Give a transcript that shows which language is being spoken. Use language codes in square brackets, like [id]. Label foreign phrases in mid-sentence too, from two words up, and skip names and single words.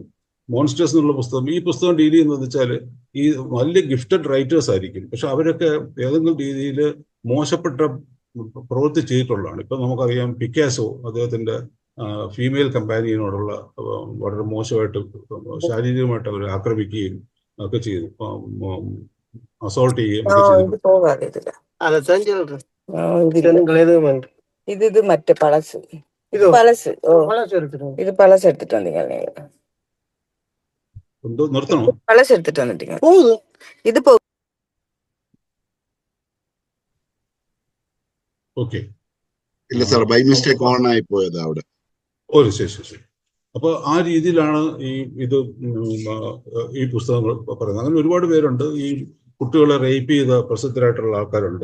[ml] മോൺസ്റ്റേഴ്സ് എന്നുള്ള പുസ്തകം, ഈ പുസ്തകം ഡീൽ ചെയ്യുന്നത് വെച്ചാൽ ഈ വലിയ ഗിഫ്റ്റഡ് റൈറ്റേഴ്സ് ആയിരിക്കും, പക്ഷെ അവരൊക്കെ ഏതെങ്കിലും രീതിയിൽ മോശപ്പെട്ട പ്രവൃത്തി ചെയ്തിട്ടുള്ളതാണ്. ഇപ്പൊ നമുക്കറിയാം പിക്കാസോ അദ്ദേഹത്തിന്റെ ഫീമെയിൽ കമ്പാനിയനോടുള്ള വളരെ മോശമായിട്ട് ശാരീരികമായിട്ട് അവർ ആക്രമിക്കുകയും ഒക്കെ ചെയ്തു, അസോൾട്ട് ചെയ്യുകയും ഒക്കെ ചെയ്തു. [ta] இது மற்ற பழசு, இது பழசு. இது பழசு எடுத்துட்டு வந்தீங்க நீங்க? [ml] നിർത്തണോ? [ta] பழசு எடுத்துட்டு வந்துட்டீங்க. இது [ml] ഓക്കെ. ഇല്ല സാർ, [en] by mistake [ml] ഓൺ ആയി പോയത് അവിടെ. ശരി. അപ്പോൾ ആ രീതിയിലാണ് ഈ പുസ്തകങ്ങൾ പറയുന്നത്. അങ്ങനെ ഒരുപാട് പേരുണ്ട്. ഈ കുട്ടികളെ റേപ്പ് ചെയ്ത പ്രസിദ്ധരായിട്ടുള്ള ആൾക്കാരുണ്ട്.